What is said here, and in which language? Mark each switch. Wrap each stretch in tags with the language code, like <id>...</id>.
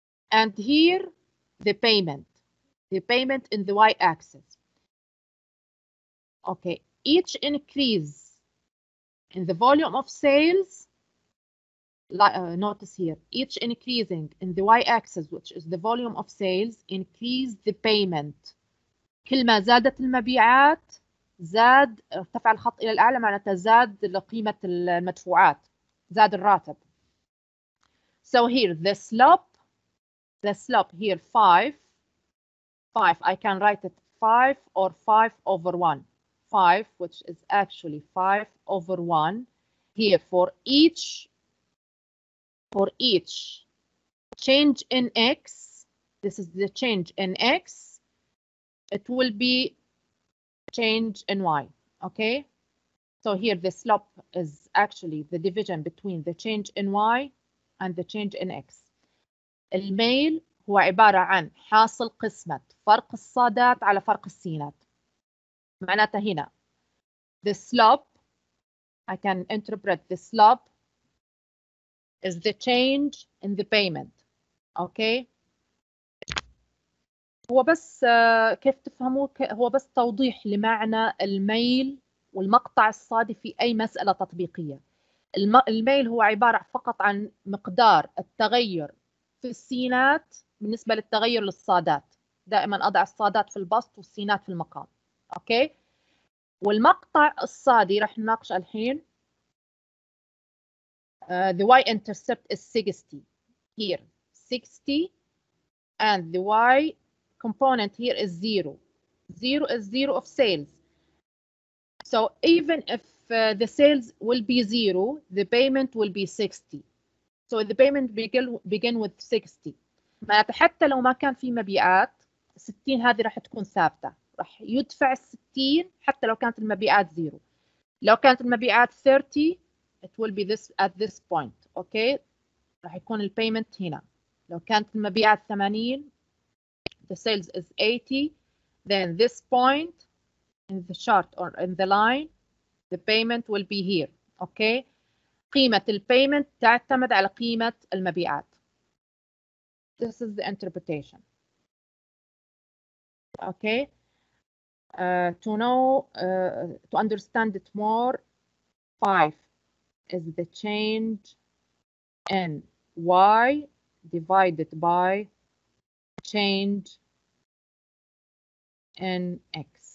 <en>And here the payment in the y-axis. Okay, each increase in the volume of sales, notice here, each increasing in the y-axis, which is the volume of sales, increase the payment.</en> <ar>كل ما زادت المبيعات زاد ارتفع الخط إلى الأعلى، معناتها زاد قيمة المدفوعات، زاد الراتب.</ar> <en>So here the slope here 5, I can write it 5 or 5 over 1. 5, which is actually 5 over 1 here for each change in x. This is the change in x. It will be change in y. Okay, so here the slope is actually the division between the change in y and the change in x.</en> <ar>الميل هو عبارة عن حاصل قسمة فرق الصادات على فرق السينات. معناتها هنا</ar> <en>the slope, I can interpret the slope is the change in the payment.</en> <ar>Okay, هو بس كيف تفهموه، هو بس توضيح لمعنى الميل والمقطع الصادي في أي مسألة تطبيقية. الميل هو عبارة فقط عن مقدار التغير في السينات بالنسبة للتغير للصادات. دائما أضع الصادات في البسط والسينات في المقام. أوكي، والمقطع الصادي راح نناقش الحين.</ar> <en>The y-intercept is 60 here, 60, and the y component here is 0. 0 is 0 of sales. So even if the sales will be 0, the payment will be 60. So the payment begin with 60.</en> <ar>معناتها حتى لو ما كان في مبيعات، 60 هذه راح تكون ثابتة، راح يدفع 60 حتى لو كانت المبيعات 0. لو كانت المبيعات</ar> <en>30 it will be this at this point.</en> <ar>okay, راح يكون البيمنت هنا. لو كانت المبيعات</ar> <en>80 the sales is 80, then this point in the chart or in the line the payment will be here.</en> <ar>okay, قيمة البيمنت تعتمد على قيمة المبيعات.</ar> <en>This is the interpretation. Okay, to know, to understand it more, 5 is the change in y divided by change in x.</en>